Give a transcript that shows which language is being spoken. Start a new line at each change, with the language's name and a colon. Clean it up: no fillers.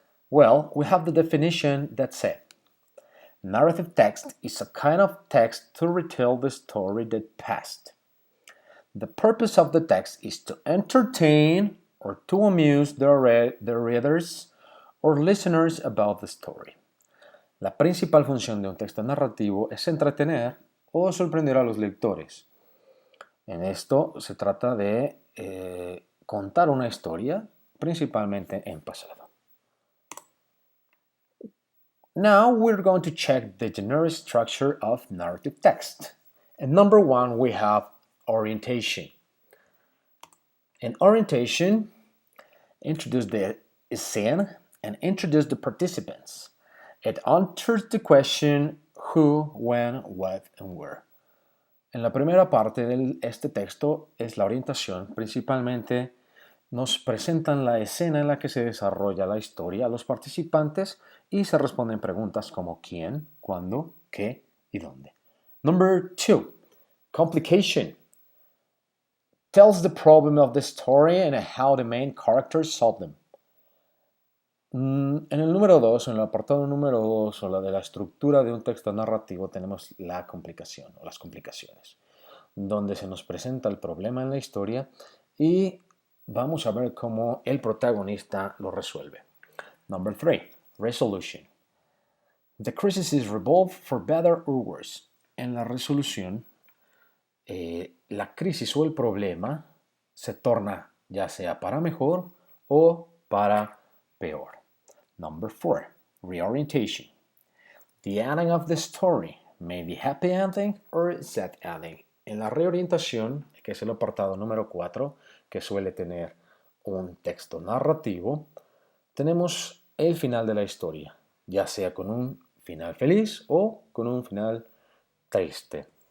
English: Well, we have the definition that says narrative text is a kind of text to retell the story that passed. The purpose of the text is to entertain or to amuse the readers or listeners about the story.
Spanish: La principal función de un texto narrativo es entretener o sorprender a los lectores. En esto se trata de contar una historia, principalmente en pasado.
English: Now we're going to check the general structure of narrative text. And number one, we have orientation. In orientation, introduce the scene and introduce the participants. It answers the question who, when, what, and where.
Spanish: En la primera parte de este texto es la orientación, principalmente nos presentan la escena en la que se desarrolla la historia a los participantes y se responden preguntas como quién, cuándo, qué y dónde.
English: Number two, complication. Tells the problem of the story and how the main characters solve them.
Spanish: En el número 2, en el apartado número 2 o la de la estructura de un texto narrativo tenemos la complicación o las complicaciones, donde se nos presenta el problema en la historia y vamos a ver cómo el protagonista lo resuelve.
English: Number 3, resolution. The crisis is resolved for better or worse.
Spanish: En la resolución, la crisis o el problema se torna ya sea para mejor o para peor.
English: Number 4, reorientation. The ending of the story may be happy ending or sad ending.
Spanish: En la reorientación, que es el apartado número 4, que suele tener un texto narrativo, tenemos el final de la historia, ya sea con un final feliz o con un final triste.